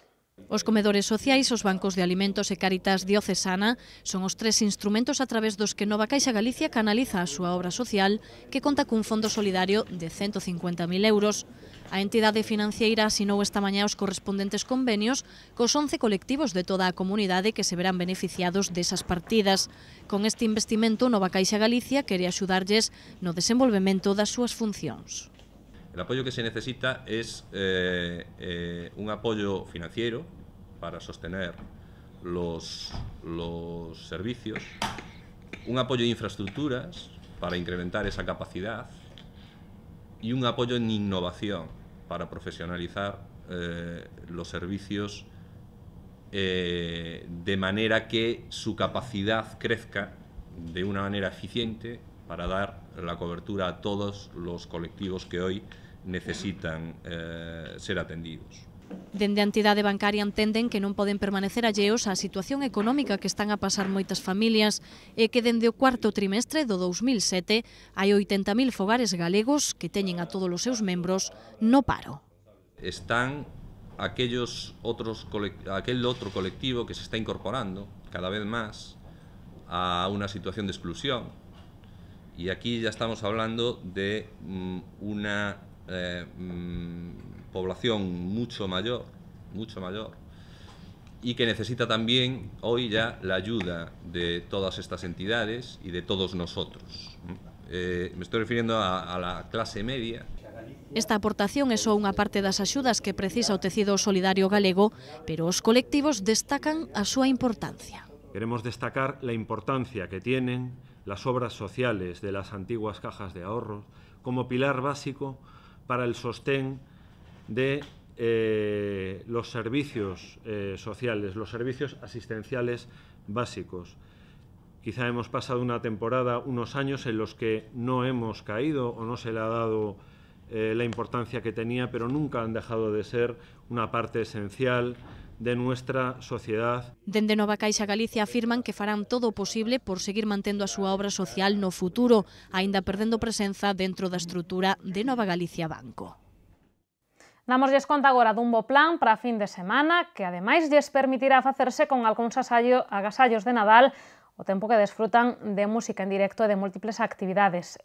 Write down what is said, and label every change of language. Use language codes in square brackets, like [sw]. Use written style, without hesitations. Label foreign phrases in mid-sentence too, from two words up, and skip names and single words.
[gl] Os comedores sociais, os bancos de alimentos e Cáritas diocesana son os tres instrumentos a través dos que Nova Caixa Galicia canaliza a súa obra social, que conta cun fondo solidario de 150.000 euros. A entidade financiera asinou esta mañá os correspondentes convenios cos 11 colectivos de toda a comunidade que se verán beneficiados desas partidas. Con este investimento, Nova Caixa Galicia quere axudarlles no desenvolvemento das súas funcións. [es] El apoyo que se necesita es un apoyo financiero para sostener los servicios, un apoyo de infraestructuras para incrementar esa capacidad y un apoyo en innovación para profesionalizar los servicios de manera que su capacidad crezca de una manera eficiente para dar la cobertura a todos los colectivos que hoy necesitan ser atendidos. [gl] Dende a entidade bancaria entenden que non poden permanecer alleos á situación económica que están a pasar moitas familias e que dende o cuarto trimestre do 2007 hai 80.000 fogares galegos que teñen a todos os seus membros no paro. [es] Están aquel otro colectivo que se está incorporando cada vez más a una situación de exclusión. Y aquí ya estamos hablando de una población mucho mayor y que necesita también hoy ya la ayuda de todas estas entidades y de todos nosotros. Me estoy refiriendo a la clase media. [gl] Esta aportación é só unha parte das axudas que precisa o tecido solidario galego, pero os colectivos destacan a súa importancia. [es] Queremos destacar la importancia que tienen las obras sociales de las antiguas cajas de ahorros como pilar básico para el sostén de los servicios sociales, los servicios asistenciales básicos. Quizá hemos pasado una temporada, unos años en los que no hemos caído o no se le ha dado la importancia que tenía, pero nunca han dejado de ser una parte esencial de nuestra sociedad. [gl] Dende Nova Caixa Galicia afirman que farán todo o posible por seguir mantendo a súa obra social no futuro, aínda perdendo presenza dentro da estrutura de Nova Galicia Banco. Damosles conta agora dun bo plan para a fin de semana que ademais lles permitirá facerse con algúns agasallos de Nadal o tempo que desfrutan de música en directo e de múltiples actividades.